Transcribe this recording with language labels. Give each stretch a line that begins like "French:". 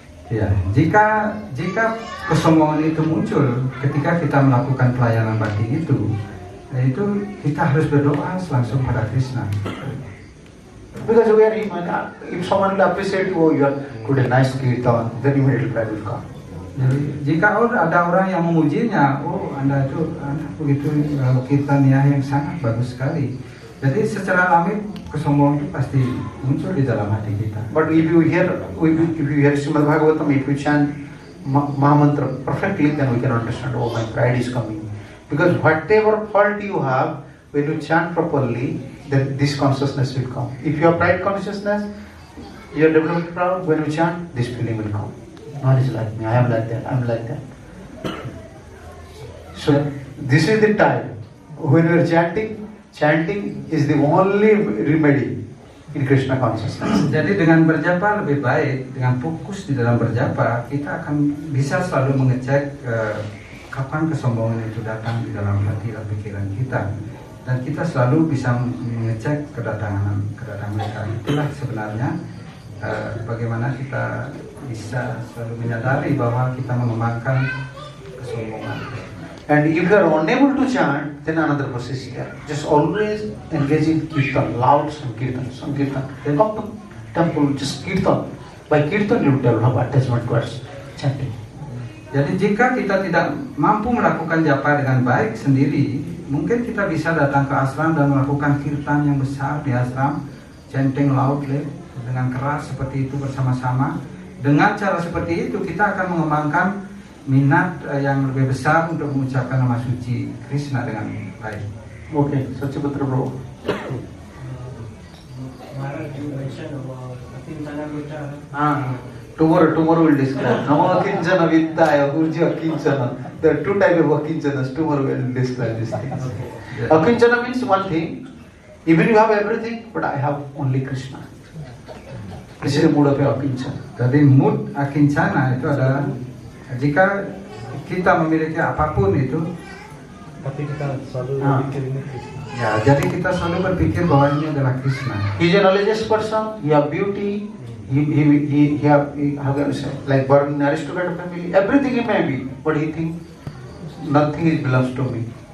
Indonesian: Ya, jika kesombongan itu muncul ketika kita melakukan pelayanan bakti itu kita harus berdoa langsung pada Krishna.
English: Because where he, if someone will appreciate you, oh, you are good and nice kirtan, then immediately pride will come.
Indonesian: Jadi jika ada orang yang memujinya, oh anda begitu kirtania yang sangat bagus sekali. Jadi secara alami kesombongan itu pasti muncul di dalam hati kita.
English: But if you hear Srimad Bhagavatam, if you chant Mahamantra perfectly, then we can understand, oh, my pride is coming. Because whatever fault you have, when you chant properly, then this consciousness will come. If you have pride consciousness, you are developing proud, when you chant, this feeling will come. No one is like me, I am like that, I am like that. So this is the time when we are chanting is the only remedy in Krishna consciousness.
Indonesian: Jadi dengan berjapa lebih baik, dengan fokus di dalam berjapa, kita akan bisa selalu mengecek kapan kesombongan itu datang di dalam hati dan pikiran kita. Dan kita selalu bisa mengecek kedatangan mereka. Itulah sebenarnya bagaimana kita bisa selalu menyadari bahwa kita mengembangkan kesombongan.
English: And if you are unable to chant, then another process is there. Just always engage in kirtan, loud sankirtan. Then come to temple, just kirtan. By kirtan you develop attachment towards chanting.
Indonesian: Jadi jika kita tidak mampu melakukan japa dengan baik sendiri, mungkin kita bisa datang ke ashram dan melakukan kirtan yang besar di ashram,
English: chanting loudly
Indonesian: dengan keras seperti itu bersama-sama. Dengan cara seperti itu kita akan mengembangkan minat yang lebih besar untuk mengucapkan nama suci Krishna dengan baik.
English: Okay, Satyaputra bro. Tomorrow we'll describe. Nama Akinchana Vittaya, Urja Akinchana. There are two types of Akinchanas. Tomorrow we'll describe these things. Akinchana means one thing. Even you have everything, but I have only Krishna. This is the mood of Akinchana.
Indonesian: Jadi mood Akincana itu adalah jika kita memiliki apapun itu, tapi kita selalu berpikir ini Krishna. ya jadi kita selalu berpikir bahwa ini adalah Krishna.
English: He is a knowledgeous person. He have beauty. He have how can I say, like born in aristocratic family. Everything he may be, but he think nothing is belongs to me.